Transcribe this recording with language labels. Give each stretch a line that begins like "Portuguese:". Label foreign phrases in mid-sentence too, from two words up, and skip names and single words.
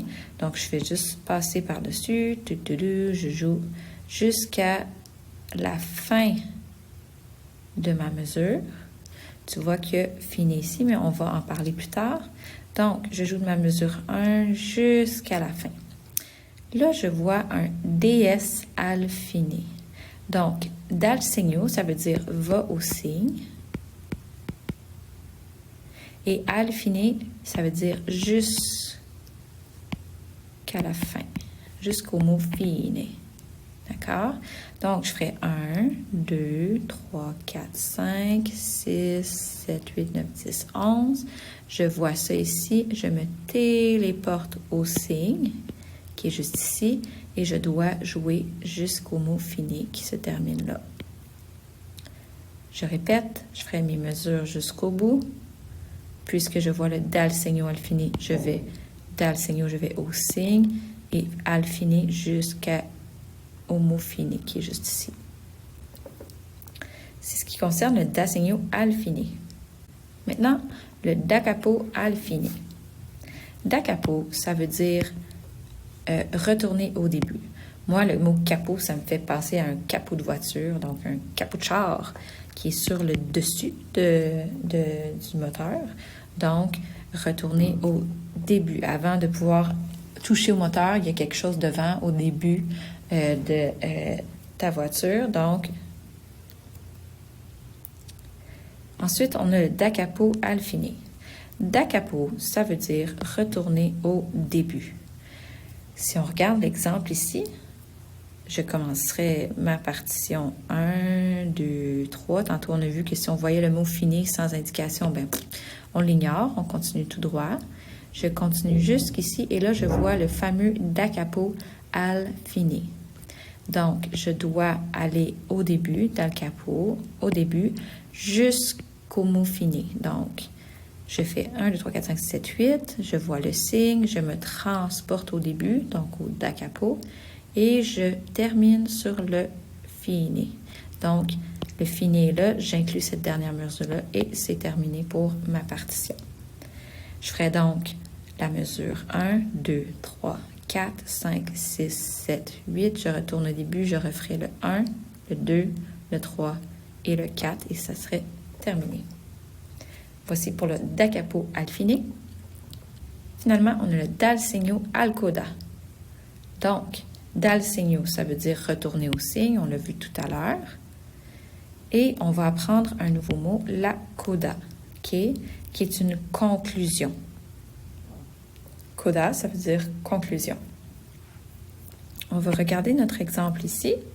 French: Donc, je vais juste passer par-dessus, je joue jusqu'à la fin de ma mesure. Tu vois qu'il y a fini ici, mais on va en parler plus tard. Donc, je joue de ma mesure 1 jusqu'à la fin. Là, je vois un
Italian: DS al fine. Donc, dal segno,
French: ça veut dire va au signe. Et
Italian: al fine,
French: ça veut dire jusqu'à la fin, jusqu'au mot fine. D'accord? Donc, je ferai 1, 2, 3, 4, 5, 6, 7, 8, 9, 10, 11. Je vois ça ici. Je me téléporte au signe. qui est juste ici, et je dois jouer jusqu'au mot fini qui se termine là. Je répète, je ferai mes mesures jusqu'au bout. Puisque je vois le
Italian: dal segno al fini,
French: je vais
Italian: dal segno,
French: je vais au signe, et
Italian: al fini
French: jusqu'au mot fini qui est juste ici. C'est ce qui concerne le
Italian: da segno al fini.
French: Maintenant, le
Italian: da capo al fini. Da capo,
French: ça veut dire retourner au début. Moi, le mot capot, ça me fait penser à un capot de voiture, donc un capot de char qui est sur le dessus du moteur. Donc, retourner au début. Avant de pouvoir toucher au moteur, il y a quelque chose devant au début de ta voiture. Donc, ensuite, on a le
Italian: da capo al fini. Da capo,
French: ça veut dire retourner au début. Si on regarde l'exemple ici, je commencerai ma partition 1, 2, 3. Tantôt, on a vu que si on voyait le mot fini sans indication, ben, on l'ignore, on continue tout droit. Je continue jusqu'ici et là, je vois le fameux
Italian: da capo al fini.
French: Donc, je dois aller au début,
Italian: dal capo,
French: au début, jusqu'au mot fini. Donc, je fais 1, 2, 3, 4, 5, 6, 7, 8. Je vois le signe, je me transporte au début, donc au
Italian: da capo.
French: Et je termine sur le fini. Donc, le fini est là, j'inclus cette dernière mesure-là et c'est terminé pour ma partition. Je ferai donc la mesure 1, 2, 3, 4, 5, 6, 7, 8. Je retourne au début, je referai le 1, le 2, le 3 et le 4 et ça serait terminé. Voici pour le
Italian: da capo al fini.
French: Finalement, on a le
Italian: dal segno al coda. Donc, dal segno,
French: ça veut dire retourner au signe, on l'a vu tout à l'heure. Et on va apprendre un nouveau mot, la coda, qui est une conclusion. Coda, ça veut dire conclusion. On va regarder notre exemple ici.